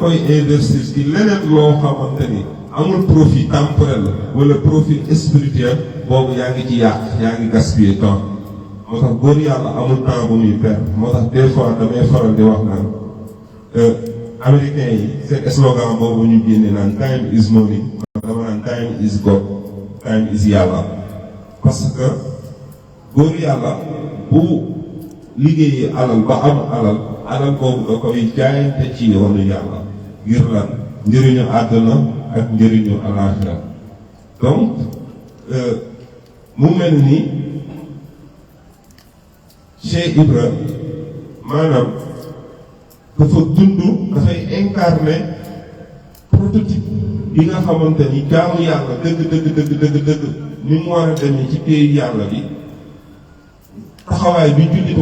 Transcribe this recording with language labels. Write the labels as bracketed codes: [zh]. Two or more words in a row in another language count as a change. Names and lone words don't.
[wo] koy investir ci leneen loo xamante ni amul [fr] profit temporel [wo] wala [fr] profit spirituel [wo] boobu yaa ngi ci yàq yaa ngi gaspiller temps moo tax góor yàlla amul temps bu muy perdre moo tax [fr] des fois [wo] damay faral di wax naan américains yi seen slogan boobu ñu génne naan [en] time is money [wo] dama naan [en] time is God time is [wo] yàlla [fr] parce que [wo] góor yàlla bu liggéeyee alal ba am alal boobu da koy jaayante ci yoonu yàlla ngir lan njëriñu àdduna ak njëriñu alaaxira donc mu mel ni Cheikh Ibra maanaam dafa dund dafay [fr] incarner prototype [wo] bi nga xamante ni jaamu yàlla dëgg ni mu war a demee ci pays yàlla bi taxawaay bi jullit